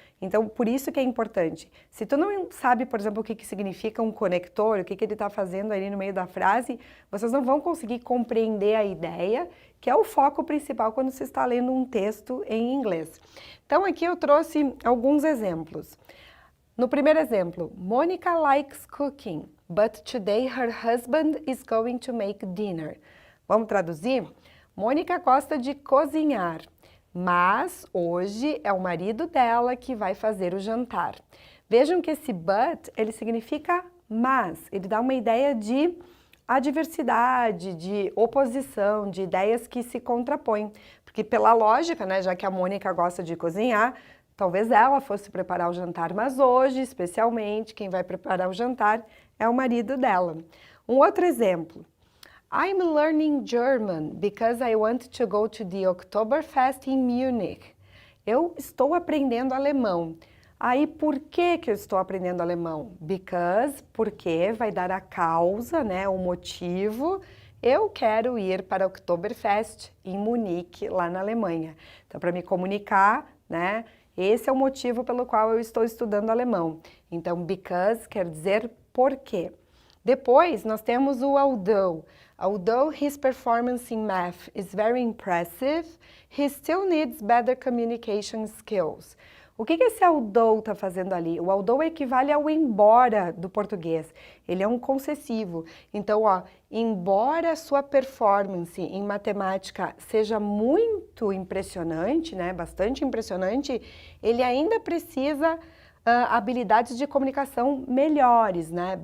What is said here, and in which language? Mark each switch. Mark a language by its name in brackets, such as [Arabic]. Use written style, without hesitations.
[Portuguese] Então, por isso que é importante. Se tu não sabe, por exemplo, o que significa um conector, o que ele está fazendo ali no meio da frase, vocês não vão conseguir compreender a ideia, que é o foco principal quando se está lendo um texto em inglês. Então, aqui eu trouxe alguns exemplos. No primeiro exemplo, [English] Monica likes cooking, but today her husband is going to make dinner. [Portuguese] Vamos traduzir? Mônica gosta de cozinhar, mas hoje é o marido dela que vai fazer o jantar. Vejam que esse but, ele significa mas, ele dá uma ideia de adversidade, de oposição, de ideias que se contrapõem. Porque pela lógica, né, já que a Mônica gosta de cozinhar, talvez ela fosse preparar o jantar, mas hoje, especialmente, quem vai preparar o jantar é o marido dela. Um outro exemplo. [English] I'm learning German because I want to go to the Oktoberfest in Munich. [Portuguese] Eu estou aprendendo alemão. Aí, por que eu estou aprendendo alemão? Because, porque vai dar a causa, né, o motivo. Eu quero ir para o Oktoberfest em Munique, lá na Alemanha. Então, para me comunicar, né, esse é o motivo pelo qual eu estou estudando alemão. Então, because quer dizer por quê. Depois, nós temos o although. [English] Although his performance in math is very impressive, he still needs better communication skills. [Portuguese] O que esse although está fazendo ali? O although equivale ao embora do português. Ele é um concessivo. Então, ó, embora sua performance em matemática seja muito impressionante, né, bastante impressionante, ele ainda precisa habilidades de comunicação melhores, né?